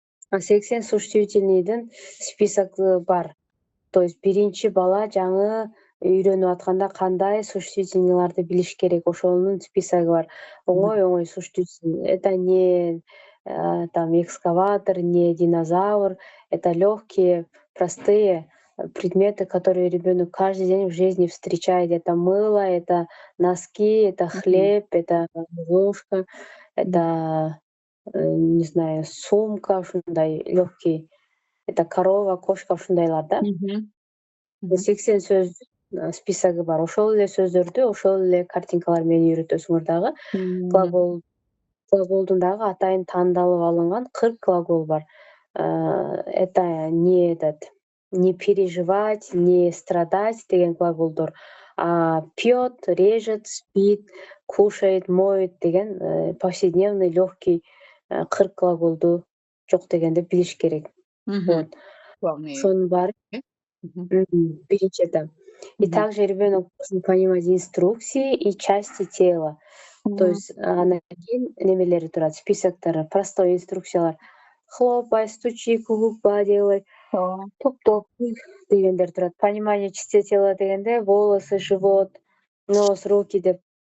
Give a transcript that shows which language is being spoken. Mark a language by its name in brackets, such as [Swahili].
[Kyrgyz] 80 существительныйдын списогі бар. То есть биринчи бала жаңы үйрөнүп атканда кандай существительныйларды билиш керек, ошонун списоги бар. Оңой существительный. [Russian] Это не там экскаватор, не динозавр. Это легкие, простые предметы, которые ребенок каждый день в жизни встречает. Это мыло, это носки, это хлеб, это ложка, это не знаю, сумка, [Kyrgyz] ушундай легкий. [Russian] Это корова, кошка, [Kyrgyz] ушундайлар да. 80 сөз списоги бар. Ошол эле сөздөрдү, ошол эле картинкалар менен үйрөтөсүңөр дагы. Глаголдун дагы атайын тандалып алынган 40 глагол бар. [Russian] Это не переживать, не страдать [Kyrgyz] деген глаголдор. [Russian] А пьет, режет, спит, кушает, моет деген повседневный легкий [Kyrgyz] 40 глаголду жок дегенде билиш керек. [Russian] Вот. [Kyrgyz] Ошонун баары биринчи этап. [Russian] И также ребенок должен понимать инструкции и части тела. [Kyrgyz] То есть анан кийин немелери турат, списоктор, простой инструкциялар. [Russian] Хлопай, стучи, кукукпа делай, топ [Kyrgyz] дегендер турат. [Russian] Понимание частей тела [Kyrgyz] дегенде [Russian] волосы, живот, нос, руки деп.